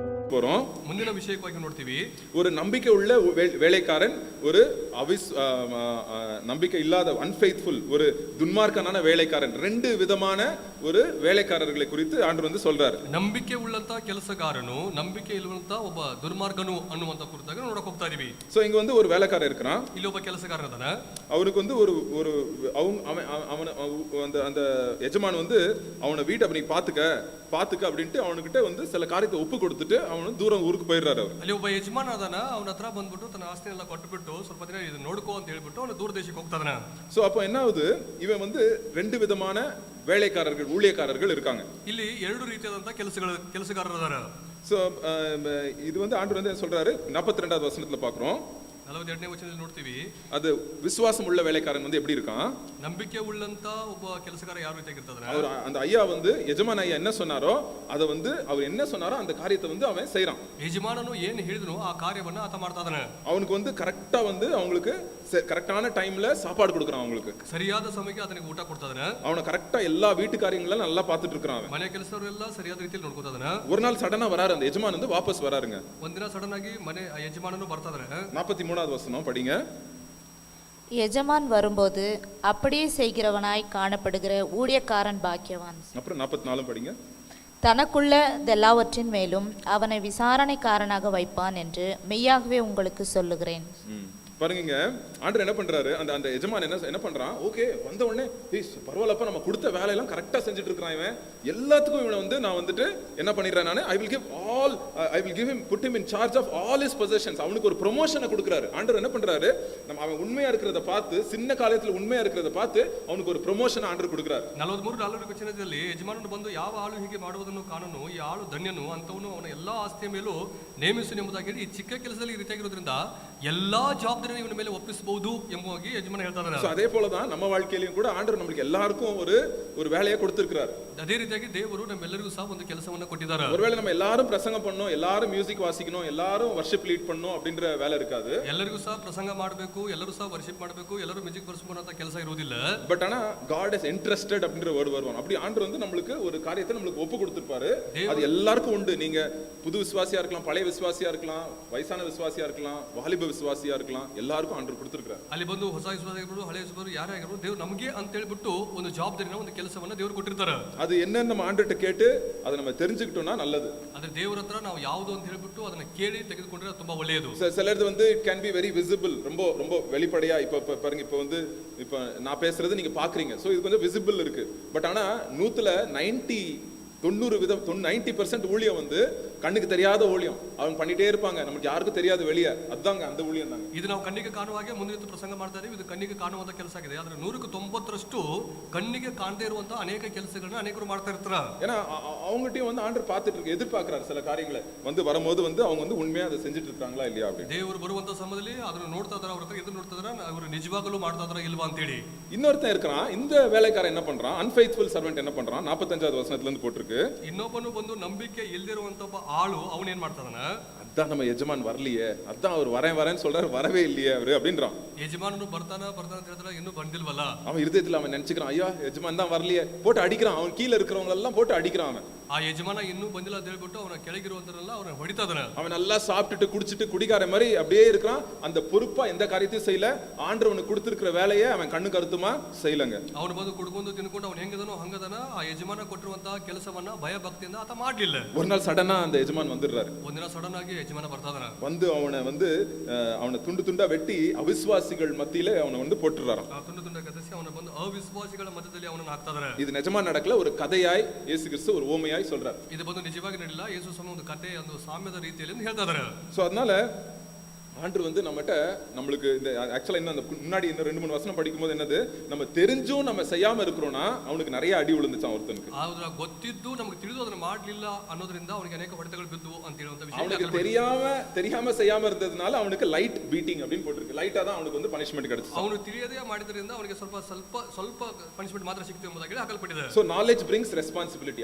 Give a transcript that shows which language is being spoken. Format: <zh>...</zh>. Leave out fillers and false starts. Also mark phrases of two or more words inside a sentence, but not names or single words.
<ta>போறோம்.</ta> <kn>ಮುಂದಿನ ವಿಷಯವಾಗಿ ನೋಡ್ತೀವಿ.</kn> <ta>ஒரு நம்பிக்கை உள்ள வேலைக்காரன், ஒரு நம்பிக்கை இல்லாத அன்ஃபெய்த்ஃபுல் ஒரு துன்மார்க்கனான வேலைக்காரன், ரெண்டு விதமான ஒரு வேலைக்காரர்களை குறித்து ஆண்டவர் சொல்றாரு.</ta> <kn>ನಂಬಿಕೆ ಉಳ್ಳಂತ ಕೆಲಸಗಾರನು, ನಂಬಿಕೆ ಇಲ್ಲವಂತ ಒಬ್ಬ ದುರ್ಮಾರ್ಗನು ಅನ್ನುವಂತ ಕುರಿತಾಗ ನೋಡಕ್ ಹೋಗ್ತಾ ಇದೀವಿ.</kn> <ta>சோ இங்க ஒரு வேலைக்காரன் இருக்கிறான்.</ta> <kn>ಇಲ್ಲಿ ಒಬ್ಬ ಕೆಲಸಗಾರ ಇದಾನೆ.</kn> <ta>அவனுக்கு ஒரு அந்த எஜமான் அவனை வீட்டை அப்படி பாத்துக்க அப்படின்ட்டு அவனுக்கிட்ட சில காரியத்தை ஒப்பு கொடுத்துட்டு அவனு தூரம் ஊருக்கு போயிடுறாரு.</ta> <kn>ಅಲ್ಲಿ ಒಬ್ಬ ಯಜಮಾನ ಅದಾನ. ಅವನ ಹತ್ರ ಬಂದ್ಬಿಟ್ಟು ತನ್ನ ಆಸ್ತಿನೆಲ್ಲ ಕೊಟ್ಟುಬಿಟ್ಟು ಸ್ವಲ್ಪ ದಿನ ಇದು ನೋಡ್ಕೋ ಅಂತ ಹೇಳ್ಬಿಟ್ಟು ಅವನು ದೂರ ದೇಶಕ್ಕೆ ಹೋಗ್ತಾನೆ.</kn> <ta>சோ அப்ப என்ன ஆகுது, இவன் ரெண்டு விதமான வேலைக்காரர்கள், ஊழியக்காரர்கள் இருக்காங்க.</ta> <kn>ಇಲ್ಲಿ ಎರಡು ರೀತಿಯಾದಂತ ಕೆಲಸಗಾರರು ಇದ್ದಾರೆ.</kn> <ta>சோ இது ஆண்டவர் சொல்றாரு 42வது வசனத்துல பாக்குறோம்.</ta> <kn>42ನೇ ವಚನದಲ್ಲಿ ನೋಡ್ತೀವಿ.</kn> <ta>அது விசுவாசம் உள்ள வேலைக்காரன் எப்படி இருக்கான்?</ta> <kn>ನಂಬಿಕೆ ಉಳ್ಳಂತ ಒಬ್ಬ ಕೆಲಸಗಾರ ಯಾವ ರೀತಿಯಾಗಿರ್ತಾನೆ?</kn> <ta>அவர் அந்த ஐயா ಯಜಮಾನ ஐயா என்ன சொன்னாரோ அத அவர் என்ன சொன்னாரோ அந்த காரியத்தை அவன் செய்றான்.</ta> <kn>ಯಜಮಾನನು ಏನು ಹೇಳಿದನೋ ಆ ಕಾರ್ಯವನ್ನ ಆತ ಮಾಡ್ತಾ ಇದ್ದಾನೆ.</kn> <ta>அவனுக்கு கரெக்ட்டா அவங்களுக்கு கரெக்ட்டான டைம்ல சாப்பாடு கொடுக்கறான். அவங்களுக்கு</ta> <kn>ಸರಿಯಾದ ಸಮಯಕ್ಕೆ ಆತನಿಗೆ ಊಟ ಕೊಡ್ತಾ ಇದ್ದಾನೆ.</kn> <ta>அவன கரெக்ட்டா எல்லா வீட்டு காரியங்களெல்லாம் நல்லா பார்த்துட்டு இருக்கான். அவன்</ta> <kn>ಮನೆ ಕೆಲಸವರೆಲ್ಲ ಸರಿಯಾದ ರೀತಿಯಲ್ಲಿ ನೋಡ್ಕೊತಾ ಇದ್ದಾನೆ.</kn> <ta>ஒரு நாள் சடனா வராரு அந்த</ta> <kn>ಯಜಮಾನ ವಾಪಸ್</kn> <ta>வராருங்க.</ta> <kn>ಒಂದಿನ ಸಡನ್ ಆಗಿ ಮನೆ ಯಜಮಾನನು ಬರ್ತಾ ಇದ್ದಾರೆ.</kn> <ta>43வது வசனம் படிங்க. எஜமான் வரும்போது அப்படியே செய்கிறவனாய் காணப்படுகிற ஊழியக்காரன் பாக்கியவான். அப்புறம் 44 படிங்க. தனக்குள்ளதெல்லாவற்றின் மேலும் அவனை விசாரணைக்காரனாக வைப்பான் என்று மெய்யாகவே உங்களுக்கு சொல்லுகிறேன். பாருங்க, ஆண்டவர் என்ன பண்றாரு, அந்த எஜமான் என்ன பண்றான், ஓகே வந்த உடனே பரவாயில்லப்பா நம்ம கொடுத்த வேலையெல்லாம் கரெக்டா செஞ்சுட்டு இருக்கிறான், இவன் எல்லாத்துக்கும் இவனை நான் என்ன பண்ணிடுறேன், நான்</ta> <en>I will give him put him in charge of all his possessions.</en> <ta>அவனுக்கு ஒரு ப்ரொமோஷனை கொடுக்குறாரு. ஆண்டவர் என்ன பண்றாரு, அவன் உண்மையா இருக்கிறத பார்த்து, சின்ன காலத்துல உண்மையா இருக்கிறத பார்த்து அவனுக்கு ஒரு ப்ரொமோஷன் ஆண்டவர் கொடுக்குறாரு.</ta> <kn>43 ವಚನದಲ್ಲಿ ಯಜಮಾನನು ಬಂದು ಯಾವ ಆಳು ಹೀಗೆ ಮಾಡುವುದನ್ನು ಕಾಣನು, ಈ ಆಳು ಧನ್ಯನು, ಅಂತವನು ಅವನ ಎಲ್ಲಾ ಆಸ್ತಿಯ ಮೇಲೂ ನೇಮಿಸು ಎಂಬುದಾಗಿ ಹೇಳಿ, ಈ ಚಿಕ್ಕ ಕೆಲಸದಲ್ಲಿ ಈ ರೀತಿಯಾಗಿರೋದ್ರಿಂದ ಎಲ್ಲಾ ಜವಾಬ್ದಾರಿ ಇವನ ಮೇಲೆ ಒಪ್ಪಿಸಬಹುದು ಎಂಬುದಾಗಿ ಯಜಮಾನ ಹೇಳ್ತಾ ಇದ್ದಾರೆ.</kn> <ta>அதே போல தான் நம்ம வாழ்க்கையிலும் கூட ஆண்டவர் நமக்கு எல்லாருக்கும் ஒரு வேலையை கொடுத்திருக்கிறார்.</ta> <kn>ಅದೇ ರೀತಿಯಾಗಿ ದೇವರು ನಮ್ಮೆಲ್ಲರಿಗೂ ಸಹ ಒಂದು ಕೆಲಸವನ್ನ ಕೊಟ್ಟಿದ್ದಾರೆ.</kn> <ta>ஒருவேளை நம்ம எல்லாரும் பிரசங்கம் பண்ணணும், எல்லாரும் மியூசிக் வாசிக்கணும், எல்லாரும்</ta> <en>worship lead</en> <ta>பண்ணணும் அப்படின்ற வேலை இருக்காது.</ta> <kn>ಎಲ್ಲರಿಗೂ ಸಹ ಪ್ರಸಂಗ ಮಾಡಬೇಕು, ಎಲ್ಲರೂ ಸಹ ವರ್ಷಿಪ್ ಮಾಡಬೇಕು, ಎಲ್ಲರೂ ಮ್ಯೂಸಿಕ್ ಬರ್ಸ್ಬೇಕು ಅಂತ ಕೆಲಸ ಇರುವುದಿಲ್ಲ.</kn> <ta>பட் ஆனா</ta> <en>God is interested</en> <ta>அப்படின்ற வேர்ட் வருவான். அப்படி ஆண்டவர் நமக்கு ஒரு காரியத்தை நமக்கு ஒப்பு கொடுத்திருப்பாரு. அது எல்லாருக்கும் உண்டு. நீங்க புது விசுவாசியா இருக்கலாம், பழைய விசுவாசியா இருக்கலாம், வயசான விசுவாசியா இருக்கலாம், வாலிப விசுவாசியா இருக்கலாம், எல்லாருக்கும் ஆண்டவர் கொடுத்திருக்காரு.</ta> <kn>ಅಲ್ಲಿ ಬಂದು ಹೊಸ ವಿಶ್ವಾಸಿಗಳು, ಹಳೆಯ ವಿಶ್ವಾಸಿಗಳು ಯಾರೇ ಆಗಿರಬಹುದು, ದೇವರು ನಮಗೆ ಅಂತ ಹೇಳಿಬಿಟ್ಟು ಒಂದು ಜವಾಬ್ದಾರಿನ, ಒಂದು ಕೆಲಸವನ್ನ ದೇವರು ಕೊಟ್ಟಿರ್ತಾರೆ.</kn> <ta>அது என்னன்னு நம்ம ஆண்டவர்ட்ட கேட்டு அதை நம்ம தெரிஞ்சுக்கிட்டோம்னா நல்லது.</ta> <kn>ಆದ್ರೆ ದೇವರ ಹತ್ರ ನಾವು ಯಾವುದು ಅಂತ ಹೇಳಿಬಿಟ್ಟು ಅದನ್ನ ಕೇಳಿ ತೆಗೆದುಕೊಂಡ್ರೆ ತುಂಬಾ ಒಳ್ಳೆಯದು.</kn> <ta>சிலது</ta> <en>can be very visible,</en> <ta>ரொம்ப ரொம்ப வெளிப்படையா. இப்ப பாருங்க, இப்ப நான் பேசுறது நீங்க பாக்குறீங்க, சோ இது கொஞ்சம் விசிபிள் இருக்கு. பட் ஆனா 90% ஊழியம் கண்ணுக்கு தெரியாத ஊழியம் அவங்க பண்ணிட்டே இருப்பாங்க, நமக்கு யாருக்கும் தெரியாது வெளியே. அதாங்க அந்த ஊழியம் தாங்க.</ta> <kn>ಇದು ನಾವು ಕಣ್ಣಿಗೆ ಕಾಣುವಾಗೆ ಮುಂದೆ ಪ್ರಸಂಗ ಮಾಡ್ತಾ ಇದೀವಿ. ಇದು ಕಣ್ಣಿಗೆ ಕಾಣುವಂತ ಕೆಲಸ ಆಗಿದೆ. ಆದ್ರೆ 190% ಕಣ್ಣಿಗೆ ಕಾಣದೇ ಇರುವಂತ ಅನೇಕ ಕೆಲಸಗಳನ್ನ ಅನೇಕರು ಮಾಡ್ತಾ ಇರ್ತಾರೆ.</kn> <ta>ஏன்னா அவங்ககிட்டயும் ஆண்டவர் பார்த்துட்டு இருக்கு, எதிர்பார்க்கிறார் சில காரியங்களை வரும்போது அவங்க உண்மையா அதை செஞ்சுட்டு இருக்காங்களா இல்லையா அப்படி.</ta> <kn>ದೇವರು ಬರುವಂತ ಸಮಯದಲ್ಲಿ ಅದನ್ನು ನೋಡ್ತಾ ಇದ್ದಾರೆ, ಅವ್ರ ಎದುರು ನೋಡ್ತಾ ಇದ್ದಾರೆ, ಅವರು ನಿಜವಾಗಲೂ ಮಾಡ್ತಾ ಇದ್ದಾರೆ ಇಲ್ವಾ ಅಂತ ಹೇಳಿ.</kn> <ta>இன்னொருத்தன் இருக்கிறான், இந்த வேலைக்காரன் என்ன பண்றான்,</ta> <en>unfaithful servant</en> <ta>என்ன பண்றான், 45வது வசனத்துல இருந்து போட்டுருக்கு.</ta> <kn>ಇನ್ನೊಬ್ಬನು ಬಂದು ನಂಬಿಕೆ ಇಲ್ಲದಿರುವಂತ ಒಬ್ಬ ಆಳು ಅವನು ಏನ್ ಮಾಡ್ತಾನ,</kn> <ta>அதான் நம்ம எஜமான் வரலையே, அதான் அவர் வரேன்னு சொல்றாரு, வரவே இல்லையே அவரு அப்படின்றான்.</ta> <kn>ಯಜಮಾನನು ಬರ್ತಾನ ಅಂತ ಹೇಳಿದ್ರೆ ಇನ್ನೂ ಬಂದಿಲ್ವಲ್ಲ.</kn> <ta>அவன் இருதயத்துல அவன் நினைச்சுக்கிறான், ஐயா எஜமான் தான் வரலையே, போட்டு அடிக்கிறான். அவன் கீழே இருக்கிறவங்க எல்லாம் போட்டு அடிக்கிறான். அவன்</ta> <kn>ಆ ಯಜಮಾನ ಇನ್ನೂ ಬಂದಿಲ್ಲ ಅಂತ ಹೇಳ್ಬಿಟ್ಟು ಅವನ ಕೆಳಗಿರುವಂತರೆಲ್ಲ ಅವನ ಹೊಡಿತಾ ಇದ್ದಾನೆ.</kn> <ta>அவன் நல்லா சாப்பிட்டுட்டு குடிச்சிட்டு குடிகார மாதிரி அப்படியே இருக்கிறான். அந்த பொறுப்பா எந்த காரியத்தையும் செய்யல. ஆண்டவனுக்கு கொடுத்திருக்கிற வேலையை அவன் கண்ணு கருத்துமா செய்யலங்க.</ta> <kn>ಅವನು ಬಂದು ಕುಡ್ಕೊಂಡು ತಿನ್ಕೊಂಡು ಅವನು ಹೆಂಗದನೋ ಹಂಗದನ. ಆ ಯಜಮಾನ ಕೊಟ್ಟಿರುವಂತಹ ಕೆಲಸವನ್ನ ಭಯ ಭಕ್ತಿಯಿಂದ ಆತ ಮಾಡ್ಲಿಲ್ಲ.</kn> <ta>ஒரு நாள் சடனா அந்த எஜமான் வந்துடுறாரு.</ta> <kn>ಒಂದಿನ ಸಡನ್ ಆಗಿ ಯಜಮಾನ ಬರ್ತಾ ಇದ್ದಾನೆ.</kn> <ta>அவனை துண்டு துண்டா வெட்டி அவிசுவாசிகள் மத்தியில அவனை போட்டுறாராம்.</ta> <kn>ತುಂಡು ತುಂಡ ಕತ್ತರಿಸಿ ಅವನ ಬಂದು ಅವಿಶ್ವಾಸಿಗಳ ಮಧ್ಯದಲ್ಲಿ ಅವನನ್ನು ಹಾಕ್ತಾ ಇದ್ದಾರೆ.</kn> <ta>இது நிஜமா நடக்கல, ஒரு கதையாய் இயேசு கிறிஸ்து ஒரு ஓமையாய் சொல்றார்.</ta> <kn>ಇದು ಬಂದು ನಿಜವಾಗಿ ನಡೆಯಲ್ಲ, ಯೇಸು ಸ್ವಾಮಿ ಒಂದು ಕಥೆ, ಒಂದು ಸಾಮ್ಯದ ರೀತಿಯಲ್ಲಿ ಹೇಳ್ತಾ ಇದ್ದಾರೆ.</kn> <ta>சோ அதனால ஆண்டவர் நம்மளுக்கு இந்த ஆக்சுவலா இன்னும் அந்த முன்னாடி இந்த 2-3 வசனம் படிக்கும்போது என்னது, நம்ம தெரிஞ்சும் நம்ம செய்யாம இருக்கிறோம்னா அவனுக்கு நிறைய அடி விழுந்துச்சான் ஒருத்தனுக்கு.</ta> <kn>ಆದ್ರೆ ಗೊತ್ತಿದ್ದು ನಮಗೆ ತಿಳಿದು ಅದನ್ನ ಮಾಡಲಿಲ್ಲ ಅನ್ನೋದ್ರಿಂದ ಅವನಿಗೆ ಅನೇಕ ಹೊಡೆತಗಳು ಬಿದ್ದವು ಅಂತ ಹೇಳುವಂತ ವಿಷಯ.</kn> <ta>அவனுக்கு தெரியாம செய்யாம இருந்ததுனால அவனுக்கு</ta> <en>light beating</en> <ta>அப்படின்னு போட்டுருக்கு. லைட்டா தான் அவனுக்கு பனிஷ்மென்ட் கிடைச்சு.</ta> <kn>ಅವನು ತಿಳಿಯದೇ ಮಾಡಿದ್ರಿಂದ ಅವನಿಗೆ ಸ್ವಲ್ಪ ಪನಿಷ್ಮೆಂಟ್ ಮಾತ್ರ ಸಿಕ್ಕಿತು ಎಂಬುದಾಗಿ ಹಾಕಲ್ಪಟ್ಟಿದೆ.</kn> <en>So knowledge brings responsibility.</en>